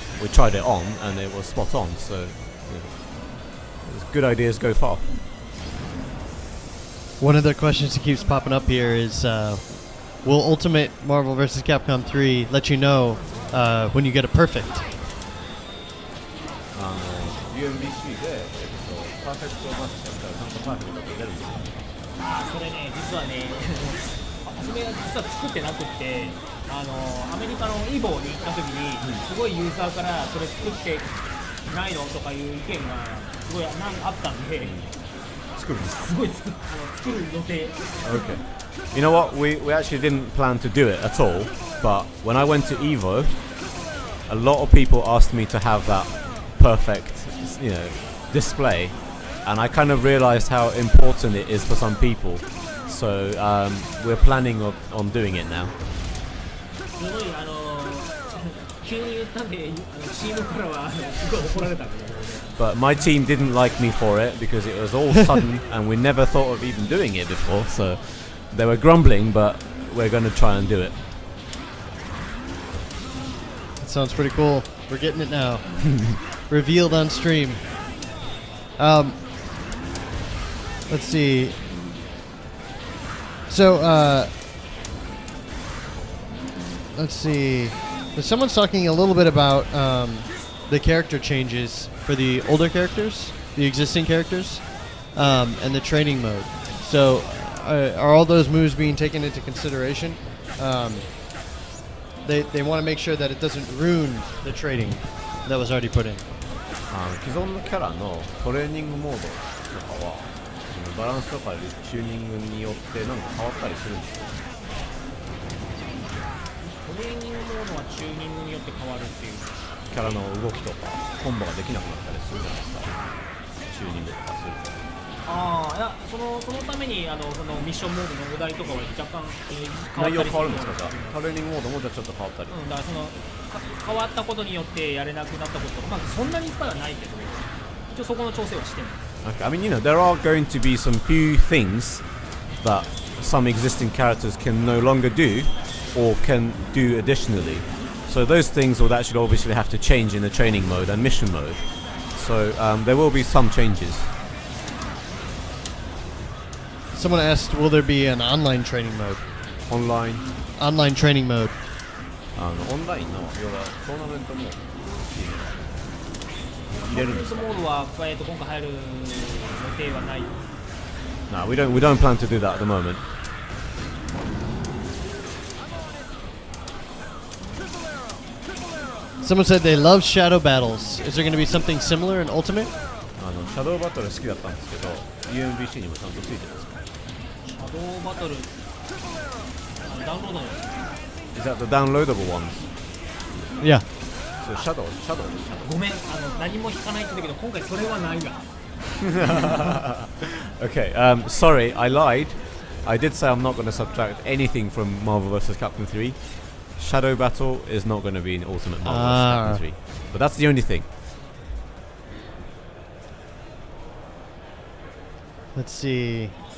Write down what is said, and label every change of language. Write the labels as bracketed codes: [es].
[en] We tried it on, and it was spot on. So, good ideas go far. One of the questions that keeps popping up here is, will Ultimate Marvel vs. Capcom 3 let you know when you get a perfect? [ja] UMBC でパーフェクトマッチだったらちゃんとパーフェクトが出るんですよ。それね、実はね、初めは実は作ってなくってアメリカのイボに行った時にすごいユーザーからそれ作ってないのとかいう意見がすごいあったんで、作るんですか？すごい作る予定。 [en] Okay. You know what? We actually didn't plan to do it at all, but when I went to Evo, a lot of people asked me to have that perfect, display, and I kind of realized how important it is for some people. So we're planning on doing it now. [ja] すごい急に言ったんでチームからはすごい怒られたんで。 [en] But my team didn't like me for it because it was all sudden and we never thought of even doing it before. So they were grumbling, but we're going to try and do it. That sounds pretty cool. We're getting it now. Revealed on stream. Let's see. So, let's see. Someone's talking a little bit about the character changes for the older characters, the existing characters, and the training mode. So, are all those moves being taken into consideration? They want to make sure that it doesn't ruin the trading that was already put in. [ja] 既存のキャラのトレーニングモードとかはバランスとかチューニングによってなんか変わったりするんですか？トレーニングモードはチューニングによって変わるっていう。キャラの動きとかコンボができなくなったりするじゃないですか。チューニングとかすると。いやそのためにそのミッションモードのお題とかは若干内容変わるんですか？じゃあトレーニングモードもじゃあちょっと変わったり。だから変わったことによってやれなくなったこととか、そんなにいっぱいはないけど、一応そこの調整はしてます。 [en] Okay, I mean, there are going to be some few things that some existing characters can no longer do or can do additionally. So those things would actually obviously have to change in the training mode and mission mode. So there will be some changes. Someone asked, will there be an online training mode? Online training mode. [ja] オンラインの要はトーナメントも入れるんですか？モードは今回入る予定はない。 [en] No, we don't plan to do that at the moment. Someone said they love shadow battles. Is there going to be something similar in Ultimate? [ja] シャドウバトル好きだったんですけど UMBC にもちゃんとついてるんですか？シャドウバトルダウンロードの [en] Is that the downloadable ones? Yeah. So shadow. [ja] ごめん何も引かないって言うんだけど今回それはないわ。 [en] Okay, sorry, I lied. I did say I'm not going to subtract anything from Marvel vs. Capcom 3. Shadow Battle is not going to be in Ultimate Marvel vs. Capcom 3. But that's the only thing. Let's see.